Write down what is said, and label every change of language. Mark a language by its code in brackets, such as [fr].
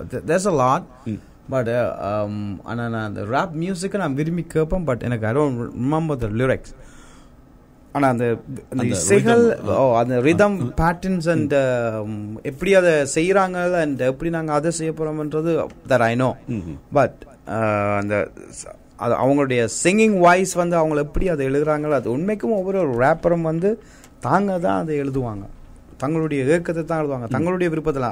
[en] there's a lot but [ta] ஆனால் நான் அந்த ரேப் மியூசிக்கை நான் விரும்பி கேட்பேன். பட் எனக்கு [en] I don't remember the lyrics. [ta] ஆனால் அந்த இசைகள் அந்த ரிதம் பேட்டர்ன்ஸ் அண்ட் எப்படி அதை செய்கிறாங்க அண்ட் எப்படி நாங்கள் அதை செய்ய போகிறோம்ன்றது [en] that I know. [ta] பட் அந்த அது அவங்களுடைய சிங்கிங் வாய்ஸ் வந்து அவங்கள எப்படி அதை எழுதுறாங்களோ அது உண்மைக்கும் ஒவ்வொரு ரேப்பரும் வந்து தாங்க தான் அதை எழுதுவாங்க, தங்களுடைய இயக்கத்தை தான் எழுதுவாங்க, தங்களுடைய விருப்பத்தில்.